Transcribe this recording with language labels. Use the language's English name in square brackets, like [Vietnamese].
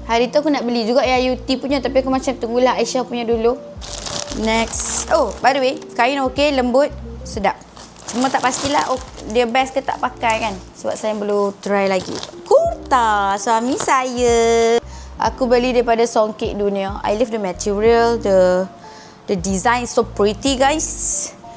[Malay] Hari tu aku nak beli juga yang UT punya, tapi aku macam tunggulah Aisyah punya dulu. [English] Next. [Malay] Oh, [English] by the way, [Malay] kain okey, lembut, sedap. Cuma tak pastilah dia best ke tak pakai kan. Sebab saya belum try lagi. Kurta suami saya. Aku beli daripada Songket Dunia. [English] I love the material, the design so pretty guys.